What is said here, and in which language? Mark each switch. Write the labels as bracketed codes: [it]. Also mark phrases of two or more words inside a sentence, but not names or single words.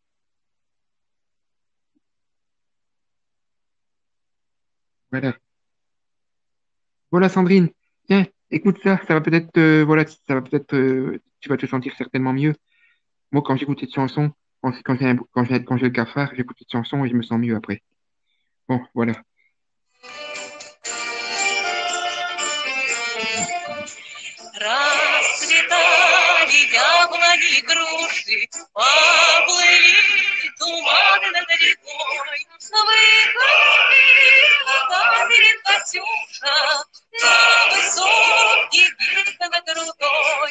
[fr] Voilà. Voilà, Sandrine. Tiens, écoute ça, ça va peut-être, voilà, ça va peut-être, tu vas te sentir certainement mieux. Moi, quand j'écoute cette chanson, quand j'ai le cafard, j'écoute cette chanson et je me sens mieux après. Bon, voilà. [ru] Расцветали яблони и груши, поплыли туманы над рекой. Выходила та перед Катюша на высокий берег над рукой.